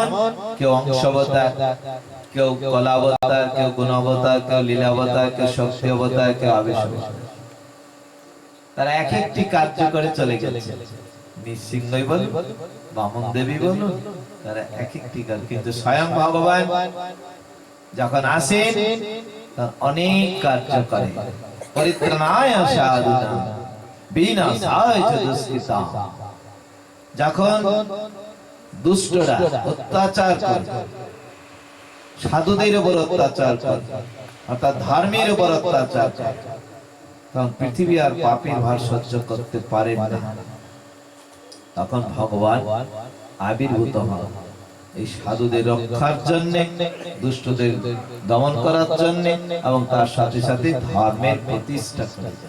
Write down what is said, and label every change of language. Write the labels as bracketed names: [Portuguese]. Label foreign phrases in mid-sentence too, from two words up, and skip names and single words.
[Bangla] কেউ অংশাবতার, কেউ কলাবতার, কেউ গুণাবতার, কেউ লীলাবতার, কেউ শক্তি অবতার, কেউ আবেশ অবতার। তারা এক একটি কার্য করে চলে গেছে। নৃসিংহই বলুন, বামন দেবী বলুন, তারা এক একটি কাজ। কিন্তু স্বয়ং ভগবান যখন আসেন অনেক কার্য করে। [Sanskrit] পরিত্রাণায় সাধুনাং বিনাশায় চ দুষ্কৃতাম। [Bangla] যখন দুষ্টরা অত্যাচার করে, সাধুদের উপর অত্যাচার করে, অর্থাৎ ধর্মের উপর অত্যাচার করে, তখন পৃথিবী আর পাপের ভার সহ্য করতে পারেন না। তখন ভগবান আবির্ভূত হন এই সাধুদের রক্ষার জন্য, দুষ্টদের দমন করার জন্য, এবং তার সাথে সাথে ধর্মের প্রতিষ্ঠা করার জন্য।